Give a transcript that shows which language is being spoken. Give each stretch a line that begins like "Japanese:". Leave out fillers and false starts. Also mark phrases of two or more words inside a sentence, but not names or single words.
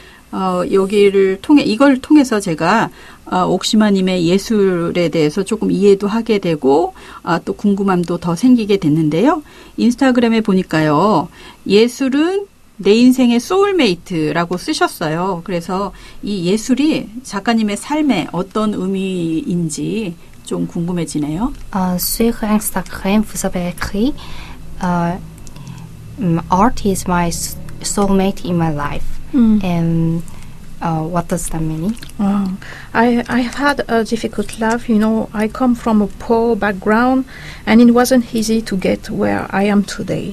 Korean: 이걸 통해서 제가 옥시마님의 예술에 대해서 조금 이해도 하게 되고 또 궁금함도 더 생기게 됐는데요. 인스타그램에 보니까요. 예술은 내 인생의 소울메이트라고 쓰셨어요. 그래서 이 예술이 작가님의 삶에 어떤 의미인지 좀 궁금해지네요.
French: Sur Instagram, vous avez écrit
English: Art is my soulmate in my life. And what does that mean? I had a difficult life. You know, I come from a poor background, and it wasn't easy to get where I am today.